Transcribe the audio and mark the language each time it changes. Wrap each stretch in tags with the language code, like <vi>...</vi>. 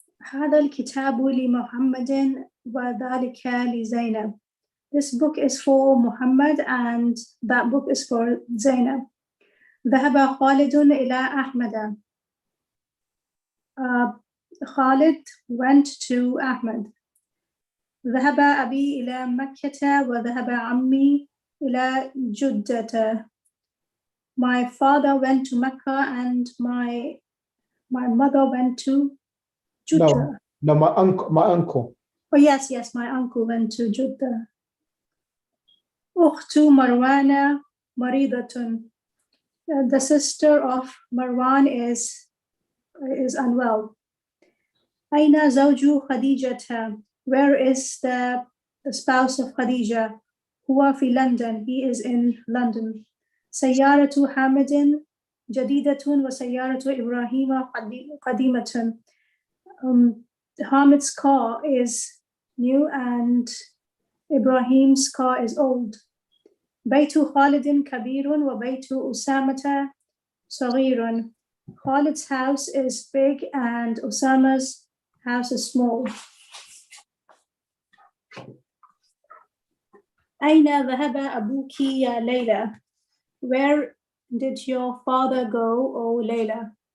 <ar>هذا الكتاب لمحمد وذلك لزينب.</ar> <en>This book is for Muhammad and that book is for Zainab.</en> <ar>ذهب خالد إلى أحمد.</ar> <en>Khalid went to Ahmed.</en> <ar>ذهب أبي إلى مكة وذهب عمي إلى جدة.</ar> <en>My father went to Mecca and my mother went to Jeddah. No, my uncle. Oh yes, my uncle went to Jeddah.</en> <ar>أخت مروان مريضة.</ar> <en>The sister of Marwan is unwell.</en> <ar>أين زوج خديجة?</ar> <en>Where is the spouse of Khadija?</en> <ar>هو في London.</ar> <en>He is in London.</en> <ar>سيارة حامد جديدة وسيارة إبراهيم قديمة.</ar> <en>Hamid's car is new and Ibrahim's car is old.</en> <ar>بيت خالد كبير وبيت أسامة صغير.</ar> <en>Khalid's house is big and Osama's house is small.</en> <ar>أين ذهب أبوك يا ليلى?</ar> <en>Where did your father go, O Layla?</en>